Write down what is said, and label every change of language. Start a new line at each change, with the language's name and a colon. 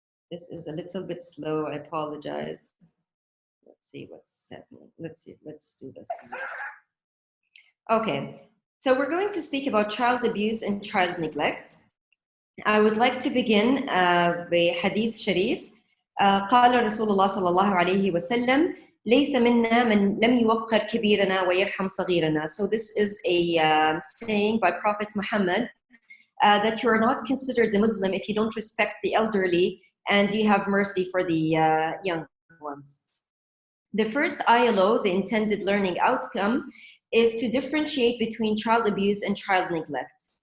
English: This is a little bit slow, I apologize. Let's see what's happening. Let's do this. Okay, so we're going to speak about child abuse and child neglect. I would like to begin
Arabic: بحديث شريف. قال رسول الله صلى الله عليه وسلم ليس منا من لم يوقر كبيرنا ويرحم صغيرنا.
English: So this is a saying by Prophet Muhammad that you are not considered a Muslim if you don't respect the elderly and you have mercy for the young ones. The first ILO, the intended learning outcome, is to differentiate between child abuse and child neglect.